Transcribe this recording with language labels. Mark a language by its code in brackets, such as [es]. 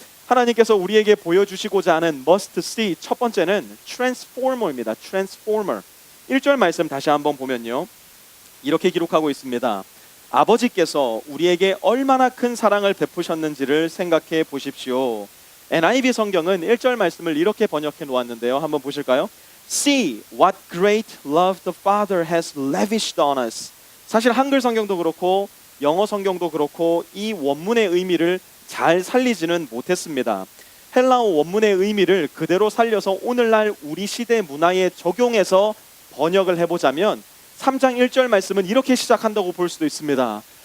[ko] 하나님께서 우리에게 보여주시고자 하는 must see, 첫 번째는 transformer입니다. [en] transformer. [ko] 1절 말씀 다시 한번 보면요, 이렇게 기록하고 있습니다. 아버지께서 우리에게 얼마나 큰 사랑을 베푸셨는지를 생각해 보십시오. NIV 성경은 1절 말씀을 이렇게 번역해 놓았는데요, 한번 보실까요? [en] See what great love the Father has lavished on us. [ko] 사실 한글 성경도 그렇고 영어 성경도 그렇고 이 원문의 의미를 잘 살리지는 못했습니다. 헬라어 원문의 의미를 그대로 살려서 오늘날 우리 시대 문화에 적용해서 번역을 해보자면 3장 1절 말씀은 이렇게 시작한다고 볼 수도 있습니다.